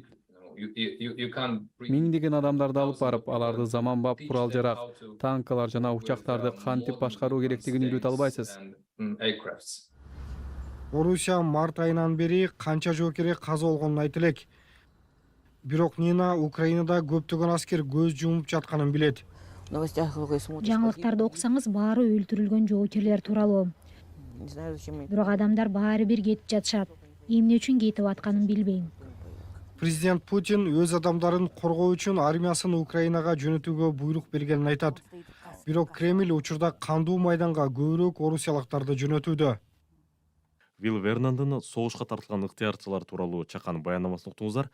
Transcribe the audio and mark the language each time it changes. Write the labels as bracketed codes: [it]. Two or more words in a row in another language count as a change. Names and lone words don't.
[ky] Миңдеген адамдарды алып барып, аларды заманбап курал жарак, танкалар жана учактарды кантип башкаруу керектигин үйрөтө албайсыз. Орусия март айынан бери канча жоокери каза болгонун айта элек. Бирок Нина Украинада көптөгөн аскер көз жумуп жатканын билет. [ru] В новостях только смотришь. [ky] Жаңылыктарды окусаңыз баары өлтүрүлгөн жоокерлер тууралуу. [ru] Не знаю, зачем их. [ky] Бирок адамдар баары бир кетип жатышат. Эмне үчүн кетип атканын билбейм. Президент Путин өз адамдарын коргоо үчүн армиясын Украинага жөнөтүүгө буйрук бергенин айтат. Бирок Кремль учурда кандуу майданга көбүрөөк орусиялыктарды жөнөтүүдө. Вил Вернандын согушка тартылган ыктыярчылар тууралуу чакан баяндамасын уктуңуздар.